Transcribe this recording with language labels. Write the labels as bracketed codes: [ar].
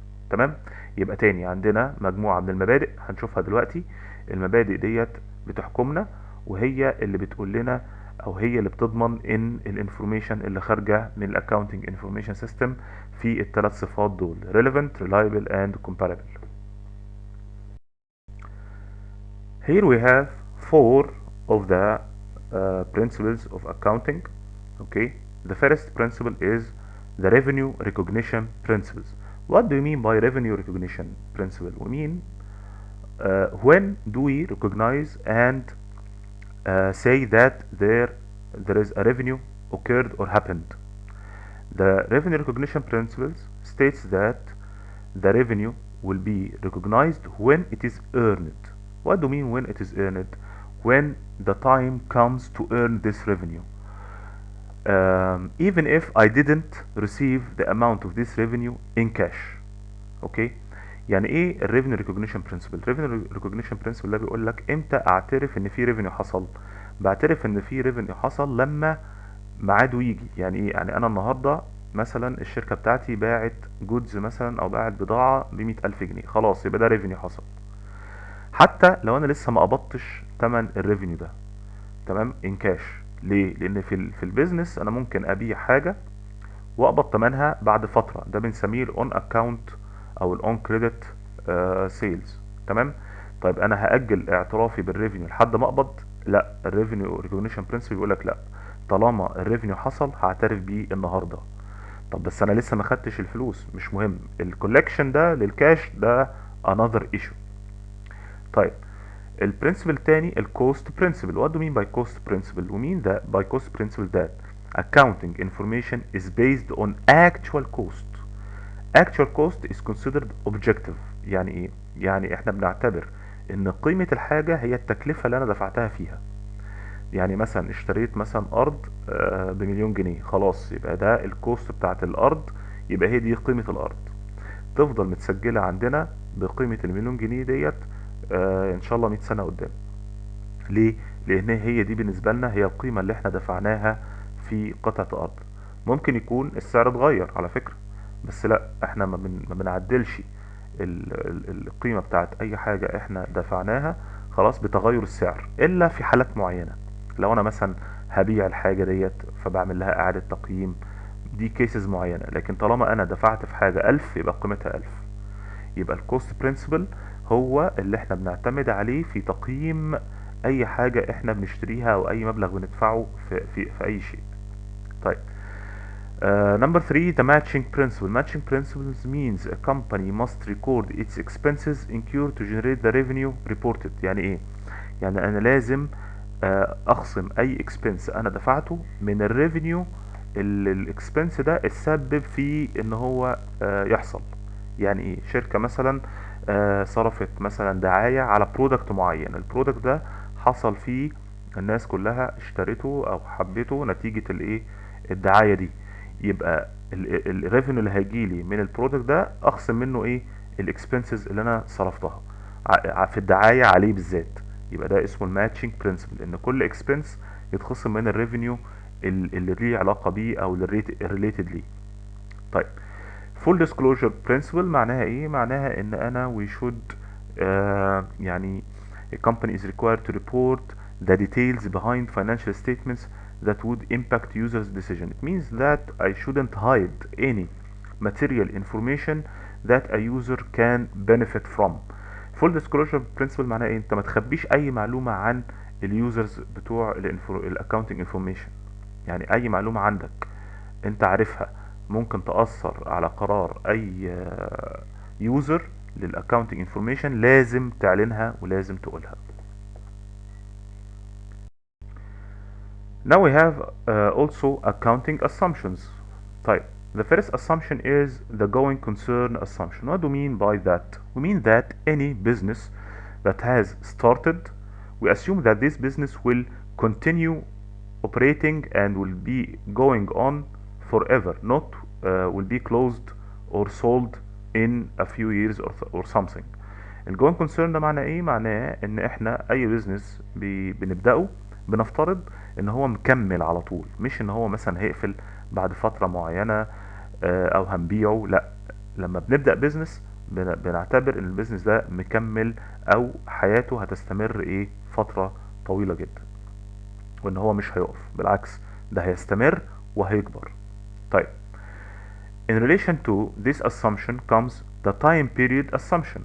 [ar] تمام؟ يبقى تاني عندنا مجموعه من المبادئ هنشوفها دلوقتي. المبادئ ديت بتحكمنا وهي اللي بتقول لنا او هي اللي بتضمن ان الانفورميشن اللي خارجه من الاكاونتنج انفورميشن سيستم في الثلاث صفات دول [en] relevant reliable and comparable. Here we have 4 of the principles of accounting. Okay, the first principle is the revenue recognition principles. What do you mean by revenue recognition principle? We mean when do we recognize and say that there is a revenue occurred or happened. The revenue recognition principles states that the revenue will be recognized when it is earned. What do you mean when it is earned? When the time comes to earn this revenue. Even if I didn't receive the amount of this revenue in cash. [ar] Okay, يعني ايه الريفينيو ريكوجنيشن برنسبل؟ الريفينيو ريكوجنيشن برنسبل ده بيقول لك امتى اعترف ان في ريفينيو حصل. بعترف ان في ريفينيو حصل لما ميعاده يجي. يعني ايه؟ يعني انا النهارده مثلا الشركه بتاعتي باعت جودز مثلا او باعت بضاعه ب100,000 جنيه، خلاص يبقى ده ريفينيو حصل. حتى لو انا لسه ما قبضتش تمن الريفينيو ده، تمام، ان كاش. ليه؟ لان في البيزنس انا ممكن ابيع حاجه واقبض ثمنها بعد فتره، ده بنسميه الاون اكاونت او الاون كريدت سيلز. تمام. طيب انا هاجل اعترافي بالريفينيو لحد ما اقبض؟ لا، الريفينيو ريكوجنيشن برنسبل بيقول لك لا، طالما الريفينيو حصل هعترف بيه النهارده. طب بس انا لسه ما خدتش الفلوس، مش مهم، الكولكشن ده للكاش ده [en] another issue. [ar] طيب البرنسبل التاني الكوست برنسبل. [en] what do you mean by cost principle? we mean that by cost principle that accounting information is based on actual cost. actual cost is considered objective. [ar] يعني ايه؟ يعني احنا بنعتبر ان قيمة الحاجة هي التكلفة اللي انا دفعتها فيها. يعني مثلا اشتريت مثلا ارض بمليون جنيه، خلاص يبقى ده الكوست بتاعت الارض، يبقى هي دي قيمة الارض، تفضل متسجلة عندنا بقيمة المليون جنيه ديت ان شاء الله 100 سنة قدام. ليه؟ لان هي دي بالنسبة لنا هي القيمة اللي احنا دفعناها في قطعة الارض. ممكن يكون السعر اتغير على فكرة، بس لا، احنا ما بنعدلش القيمة بتاعت اي حاجة احنا دفعناها خلاص بتغير السعر، الا في حالات معينة. لو انا مثلا هبيع الحاجة ديت فبعمل لها اعادة تقييم، دي كيسز معينة. لكن طالما انا دفعت في حاجة 1000 يبقى قيمتها 1000. يبقى الكوست برنسبل هو اللي احنا بنعتمد عليه في تقييم اي حاجة احنا بنشتريها او اي مبلغ بندفعه في اي شيء. [en] طيب number 3 the matching principle. Matching principles means a company must record its expenses incurred to generate the revenue reported. [ar] يعني ايه؟ يعني انا لازم اخصم اي expense انا دفعته من الريفينيو اللي الاكسبنس ده اتسبب في ان هو يحصل. يعني ايه؟ شركة مثلا صرفت مثلا دعاية على برودكت معين، البرودكت ده حصل فيه الناس كلها اشترته او حبته نتيجة الايه؟ الدعاية دي. يبقى الريفينيو اللي هيجيلي من البرودكت ده اخصم منه ايه؟ الاكسبنسز اللي انا صرفتها في الدعاية عليه بالذات. يبقى ده اسمه الماتشنج برنسبل، ان كل اكسبنس يتخصم من الريفينيو اللي ليه علاقة بيه او الريليتد ليه. [en] طيب full disclosure principle [ar] معناها ايه؟ معناها ان انا [en] we should يعني a company is required to report the details behind financial statements that would impact users decision. It means that I shouldn't hide any material information that a user can benefit from. [ar] full disclosure principle معناها ايه؟ انت ما تخبيش اي معلومة عن اليوزرز بتوع الاكاونتنج انفورميشن. يعني اي معلومة عندك انت عارفها ممكن تأثر على قرار اي يوزر للاكاونتنج انفورميشن لازم تعلنها ولازم تقولها. [en] Now we have also accounting assumptions. طيب the first assumption is the going concern assumption. What do we mean by that? We mean that any business that has started, we assume that this business will continue operating and will be going on forever, not will be closed or sold in a few years or something. [ar] الجوين كونسيرن ده معناه ايه؟ معناه ان احنا اي بيزنس بنبدأه بنفترض ان هو مكمل على طول، مش ان هو مثلا هيقفل بعد فترة معينة او هنبيعه. لا، لما بنبدأ بيزنس بنعتبر ان البيزنس ده مكمل او حياته هتستمر ايه؟ فترة طويلة جدا، وان هو مش هيقف، بالعكس ده هيستمر وهيكبر. [en] طيب in relation to this assumption comes the time period assumption.